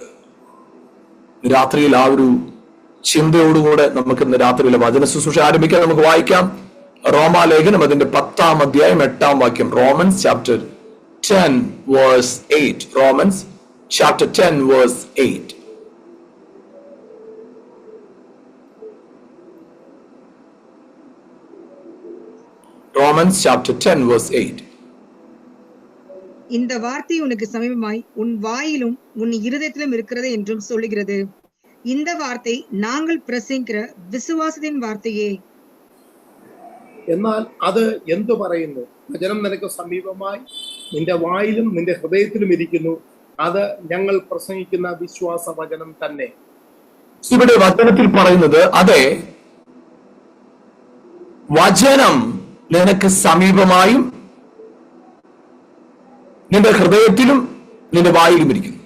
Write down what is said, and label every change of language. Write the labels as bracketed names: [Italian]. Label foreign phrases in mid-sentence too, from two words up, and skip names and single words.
[Malayalam] രാത്രിയിൽ ആ ഒരു ചിന്തയോടുകൂടെ നമുക്ക് ഇന്ന് രാത്രിയിലെ വചന ശുശ്രൂഷ ആരംഭിക്കാം. നമുക്ക് വായിക്കാം റോമാലേഖനം അതിന്റെ 10-ാം അധ്യായം 8-ാം വാക്യം. [English] Romans chapter 10 verse 8. Romans chapter 10 verse 8. Romans chapter 10 verse 8. [Tamil] இந்த வார்த்தை உனக்கு சமீபமாய் உன் வாயிலும் உன் இருதயத்திலும் இருக்கிறது என்றும் சொல்லுகிறது. இந்த வார்த்தை நாங்கள் பிரசங்கிக்கிற [Malayalam] വിശ്വാസത്തിൻ വാർത്തയെ. എന്നാൽ അത് എന്തു പറയുന്നു? വചനം നിനക്ക് സമീപമായി നിന്റെ വായിലും നിന്റെ ഹൃദയത്തിലും ഇരിക്കുന്നു. അത് ഞങ്ങൾ പ്രസംഗിക്കുന്ന വിശ്വാസ വചനം തന്നെ. ഇവിടെ വചനത്തിൽ പറയുന്നത് അതെ, വചനം നിനക്ക് സമീപമായും നിന്റെ ഹൃദയത്തിലും നിന്റെ വായിലും ഇരിക്കുന്നു.